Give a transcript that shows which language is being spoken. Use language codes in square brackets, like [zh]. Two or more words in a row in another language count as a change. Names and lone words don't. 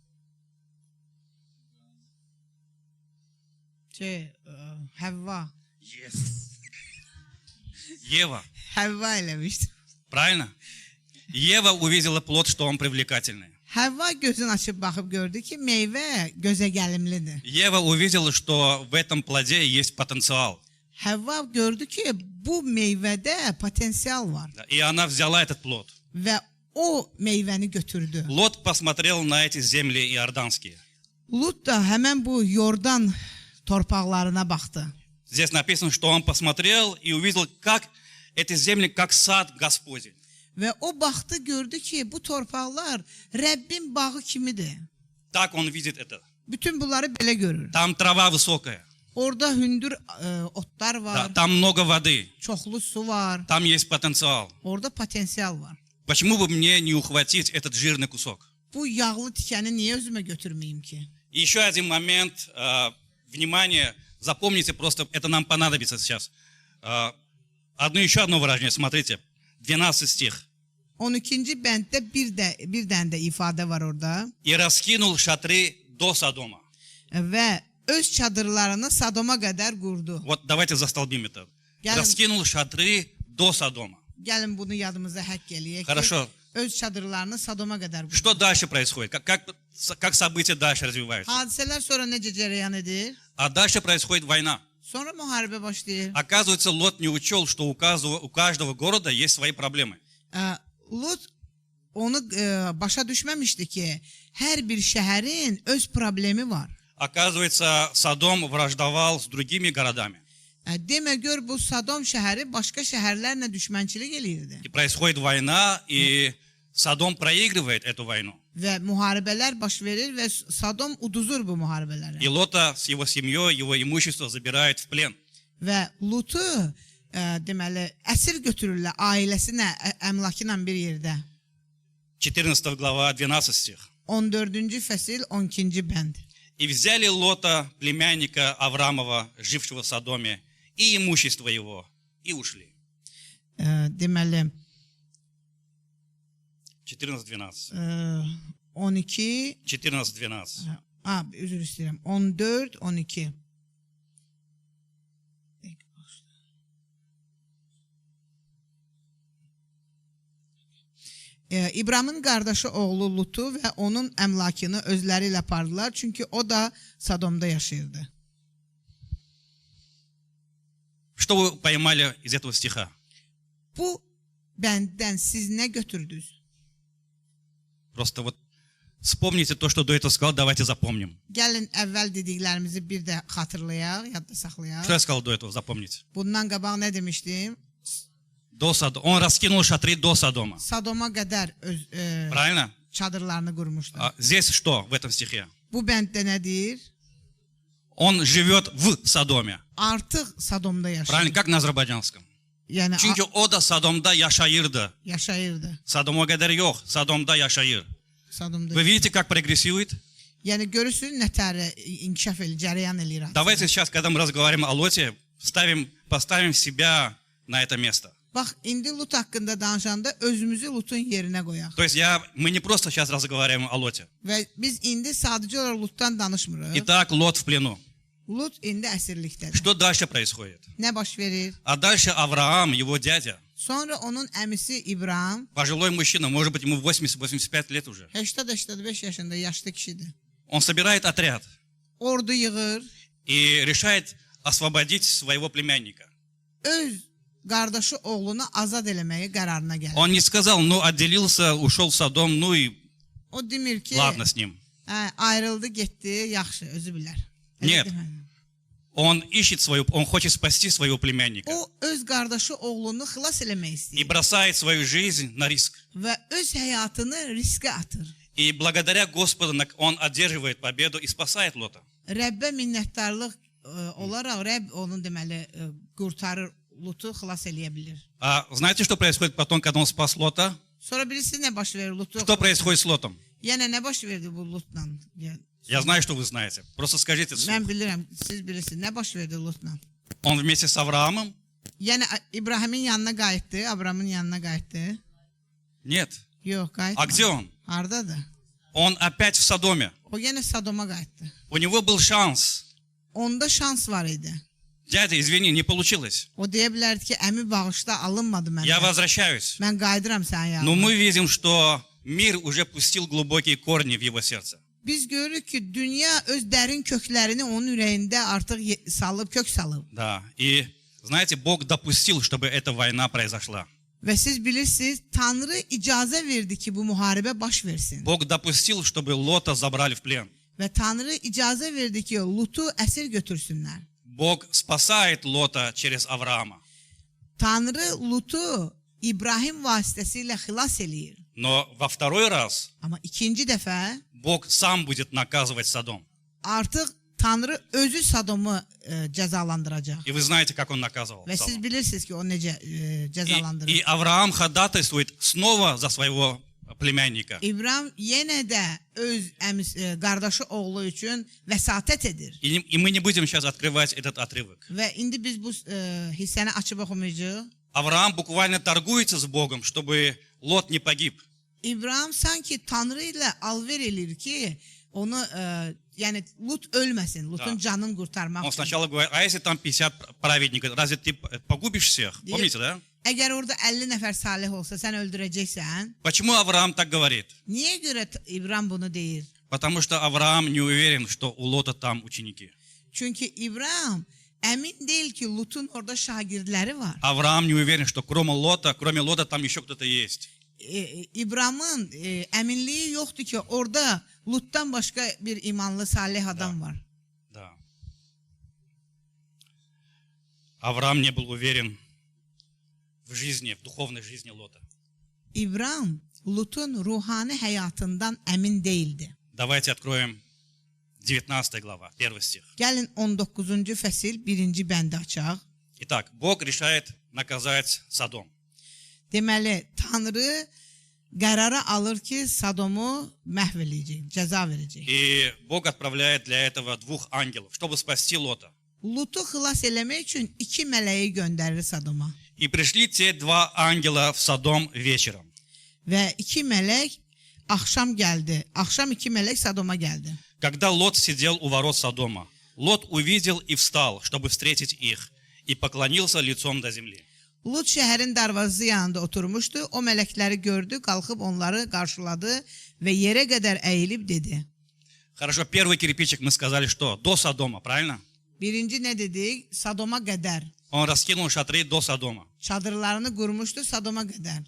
[az] Həvva. [ru] Yes. Ева. [az] Həvva eləmişdi. [ru] Правильно? Ева увидела плод, что он привлекательный. [az] Həvva gözünü açıb baxıb gördü ki, meyvə gözə gəlimlidir. [ru] Ева увидела, что в этом плоде есть потенциал. [az] Həvva gördü ki, bu meyvədə potensial var [ru] И она взяла этот плод. [az] və o meyvəni götürdü. [ru] Лот посмотрел на эти земли иорданские. [az] Lut da həmən bu Yordan torpaqlarına baxdı. [ru] Здесь написано, что он посмотрел и увидел, как эти земли, как сад Господень. [az] Və o baxdı, gördü ki, bu torpaqlar Rəbbin bağı kimidir. [ru] Так он видит это. [az] Bütün bunları belə görür. [ru] Там трава высокая, [az] Orada hündür otlar var, [ru] там много воды, [az] çoxlu su var, [ru] там есть потенциал. [az] orada potensial var. [ru] Почему бы мне не ухватить этот жирный кусок? [az] Bu yağlı tikəni niyə özümə götürməyim ki? [ru] И еще один момент, внимание, запомните, просто это нам понадобится сейчас. Еще одно выражение, смотрите, 12 стих. [az] 12-ci bənddə bir dənə də ifadə var orada. [ru] И раскинул шатры до Содома. [az] Və öz çadırlarını Sadoma qədər qurdu. [ru] Вот давайте застолбим это. [az] Gəlin, [ru] Раскинул шатры до Содома. [az] gəlin bunu yadımıza həkk eləyək ki, [ru] Хорошо. [az] öz çadırlarını Sadoma qədər qurdu. [ru] Что дальше происходит? Как события дальше развиваются? [az] Hadisələr sonra necə cərəyan edir? [ru] А дальше происходит война. [az] Sonra müharibə başlayır. [ru] Оказывается, Лот не учел, что у каждого города есть свои проблемы. [az] Lut onu başa düşməmişdi ki, hər bir şəhərin öz problemi var. [ru] Оказывается, Содом враждовал с другими городами. [az] Demə gör, bu Sadom şəhəri başqa şəhərlərlə düşmənçilik eləyirdi. [ru] И происходит война, и Содом проигрывает эту войну. [az] Və müharibələr baş verir və Sadom uduzur bu müharibələri. [ru] И Лота с его семьей, его имущество забирают в плен. [az] Və Lutu deməli əsir götürürlər ailəsinə, əmlakı ilə bir yerdə. [ru] 14 глава, 12 стих. [az] 14-cü fəsil 12-ci bənd. [ru] И взяли Лота, племянника Аврамова, жившего в Содоме, и имущество его, и ушли. [az] Deməli 14-12. 12 14-12. Üzr istəyirəm. 14 12. İbramın qardaşı oğlu Lutu və onun əmlakını özləri ilə apardılar, çünki o da Sodomda yaşayırdı. [ru] Что вы поймали из этого стиха? [az] Bu bənddən siz nə götürdünüz? [ru] Просто вот вспомните то, что до этого сказал, давайте запомним. [az] Gəlin əvvəl dediklərimizi bir də xatırlayaq, yadda saxlayaq. [ru] Что я сказал до этого, запомните. [az] Bundan qabaq nə demişdim? [ru] Он раскинул шатры до Содома. [az] Sadoma qədər [ru] Правильно? [az] çadırlarını qurmuşdu. [ru] Здесь что в этом стихе? [az] Bu bənddə nə deyir? [ru] Он живет в Содоме. [az] Artıq Sadomda yaşayır. [ru] Правильно, как на азербайджанском? [az] Yəni Çünkü o da Sodom'da yaşayırdı. yaşayırdı. [tr] Sodom'a kadar yok. [az] Sodom'da yaşayır. Sadomda. [ru] Вы видите, как прогрессирует? [az] Yəni görürsüz nətər inkişaf edir, cərəyan eləyir. [ru] Давайте сейчас, когда мы разговариваем о Лоте, поставим себя на это место. [az] Bax, indi Lut haqqında danışanda özümüzü Lutun yerinə qoyaq. [ru] То есть мы не просто сейчас разговариваем о Лоте. [az] Və biz indi sadəcə olaraq Lutdan danışmırıq. [ru] Итак, Лот в плену. [az] Lut indi əsirlikdədir. [ru] Что дальше происходит? [az] Nə baş verir? [ru] А дальше Авраам, его дядя, [az] Sonra onun əmisi İbrahim [ru] пожилой мужчина, может быть, ему 80-85 lет уже. [az] 80-85 yaşında yaşlı kişidir. [ru] Он собирает отряд [az] Ordu yığır, [ru] и решает освободить своего племянника. [az] öz qardaşı oğlunu azad eləməyə qərarına gəlir. [ru] Он не сказал, ну, отделился, ушел в Содом, ну и [az] O demir ki, [ru] ладно с ним. [az] ayrıldı, getdi, yaxşı, özü bilər. [ru] Нет. Он ищет он хочет спасти своего племянника. [az] O öz qardaşı oğlunu xilas eləmək [ru] И [az] istəyir [ru] бросает свою жизнь на риск. [az] və öz həyatını riskə atır. [ru] И благодаря Господу он одерживает победу и спасает Лота. [az] Rəbbə minnətdarlıq olaraq Rəbb onun deməli qurtarır, Lutu xilas eləyə bilir. [ru] А знаете, что происходит потом, когда он спас Лота? [az] Sonra bilirsiniz nə baş verir Lutu? [ru] Что происходит с Лотом? [az] Yəni nə baş verdi bu Lutla? [ru] Я знаю, что вы знаете. Просто скажите вслух. [az] Mən bilirəm, siz bilirsiniz. Nə baş verdi Lutla? [ru] Он вместе с Авраамом? [az] Yəni İbrahimin yanına qayıtdı, Abramın yanına qayıtdı. [ru] Нет. [az] Yox, qayıtmadı. [ru] А где он? [az] Hardadır? [ru] Он опять в Содоме. [az] O yenə Sodoma qayıtdı. [ru] У него был шанс. [az] Onda şans var idi. [ru] Дядя, извини, не получилось. [az] O deyə bilərdi ki, əmi bağışla, alınmadı [ru] Я [az] məndən. [ru] возвращаюсь. [az] Mən qayıdıram sənin [ru] Но [az] yanına. [ru] мы видим, что мир уже пустил глубокие корни в его serдце. [az] Biz görürük ki, dünya öz dərin köklərini onun ürəyində artıq salıb, kök salıb. [ru] Да. И знаете, Бог допустил, чтобы эта война произошла. [az] Və siz bilirsiniz, Tanrı icazə verdi ki, bu müharibə baş versin. [ru] Bог допустил, чтобы Лота забрали в плен. [az] Və Tanrı icazə verdi ki, Lutu əsir götürsünlər. [ru] Bог спасает Лота через Авраама. [az] Tanrı Lutu İbrahim vasitəsilə xilas eləyir. [ru] Но во второй раз [az] Amma ikinci dəfə [ru] Бог сам будет наказывать Содом. [az] artıq Tanrı özü Sodomu cəzalandıracaq. [ru] И вы знаете, как он наказывал [az] Və siz [ru] Содом. [az] bilirsiniz ki, o necə cəzalandırır. [ru] И Авраам ходатайствует снова за своего племянника. [az] İbrahim yenə də öz qardaşı oğlu üçün vəsatət edir. [ru] И мы не будем сейчас открывать этот отрывок. [az] Və indi biz bu hissəni açıb oxumayacağıq. [ru] Авраам буквально торгуется с Богом, чтобы Лот не погиб. [az] İbrahim sanki Tanrı ilə alver eləyir ki, onu yəni Lut ölməsin, Lutun canını qurtarmaq [ru] Он [az] üçün. [ru] сначала говорит, а если там 50 праведников, разве ты погубишь всех? Помните, да? [az] Əgər orada 50 nəfər salih olsa, sən öldürəcəksən. [ru] Почему Авраам так говорит? [az] Niyə görə İbrahim bunu deyir? [ru] Потому что Авраам не уверен, что у Лота там ученики. [az] Çünki İbrahim əmin deyil ki, Lutun orada şagirdləri var. [ru] Авраам не уверен, что кроме Лота там еще кто-то есть. [az] İbrahimın əminliyi yoxdur ki, orada Lutdan başqa bir imanlı, salih adam var. [ru] Да. Авраам не был уверен в жизни, в dуховной жизни Лота. [az] İbrahim Lutun ruhani həyatından əmin değildi. [ru] Давайте откроем 19 глава, 1 стих. [az] Gəlin 19-cu fəsil 1-ci bəndi açaq. [ru] Итак, Бог решает наказать Содом. [az] Deməli, Tanrı qərara alır ki, Sodomu məhv eləyəcək, cəza verəcək. [ru] И Бог отправляет для этого 2 ангелов, чтобы спасти Лота. [az] Lutu xilas eləmək üçün 2 mələyi göndərir Sodoma. [ru] И пришли те 2 ангела в Содом вечером. [az] Və 2 mələk axşam gəldi. Axşam 2 mələk Sodoma gəldi. [ru] Когда Лот сидел у ворот Содома, Лот увидел и встал, чтобы встретить их, и поклонился лицом до земли. [az] Lut şəhərin darvazası yanında oturmuşdu. O mələkləri gördü, qalxıb onları qarşıladı və yerə qədər əyilib dedi. [ru] Хорошо, первый кирпичик мы сказали, что до Содома, правильно? [az] Birinci nə dedik? Sodoma qədər. [ru] Он раскинул шатры до Содома. [az] Çadırlarını qurmuşdu Sodoma qədər.